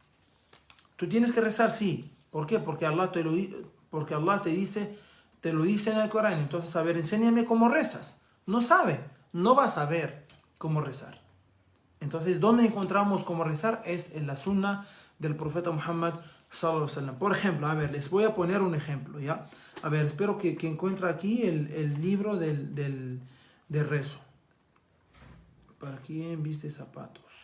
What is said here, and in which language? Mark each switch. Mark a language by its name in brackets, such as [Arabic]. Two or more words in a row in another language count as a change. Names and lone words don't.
[Spanish] Tú tienes que rezar, sí. ¿Por qué? Porque Allah te lo dice en el Corán. Entonces, a ver, enséñame cómo rezas. No sabe, no va a saber cómo rezar. Entonces, ¿dónde encontramos cómo rezar? Es en la sunna del profeta Muhammad [Arabic] صلى الله عليه وسلم. [Spanish] Por ejemplo, a ver, les voy a poner un ejemplo, ¿ya? A ver, espero que encuentre aquí el libro del rezo. ¿Para quién viste zapatos?